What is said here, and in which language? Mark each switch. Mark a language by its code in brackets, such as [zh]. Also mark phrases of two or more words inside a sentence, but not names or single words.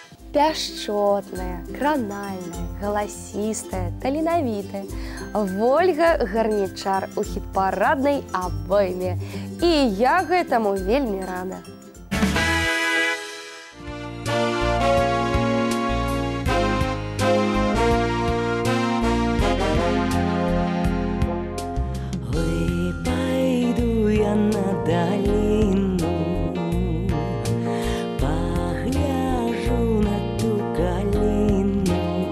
[be] Пяшчотная, кранальная, галасістая, таленавітая. Вольга Гарнічар у хіт-параднай абойме. І я гэтаму вельмі рада. [uk] Ой, пойду я на долину, погляжу на ту калину.